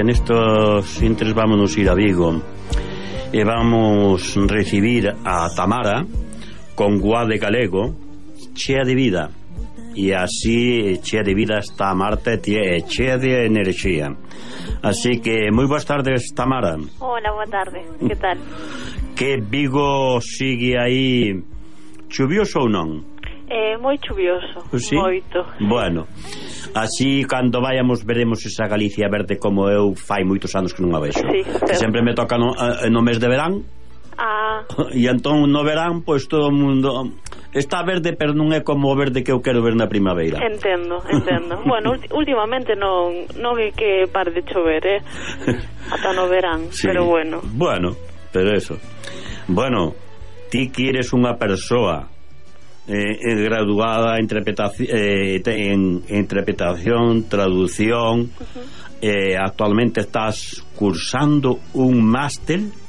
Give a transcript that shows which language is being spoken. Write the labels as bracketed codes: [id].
[es] En estos intres vámonos a ir a Vigo y vamos a recibir a Tamara con guá de galego, [gl] chea de vida. [es] Y así, [gl] chea de vida [es] está Marta, [gl] chea de energía. [es] Así que, muy buenas tardes, Tamara. Hola, buenas tardes, ¿qué tal? ¿Qué Vigo sigue ahí, chuvioso o no? [gl] Moi chuvioso, ¿sí? Moito. Bueno, así cando vayamos veremos esa Galicia verde como eu fai moitos anos que non a vexo. Sí, sempre me toca no mes de verán. Ah. E entón no verán, pois todo o mundo está verde, pero non é como o verde que eu quero ver na primavera. Entendo. Bueno, últimamente non é que pare de chover, ata no verán, sí. Pero bueno. Bueno, pero eso. Bueno, ti quieres unha persoa graduada interpretación, traducción. Uh-huh. Actualmente estás cursando un máster.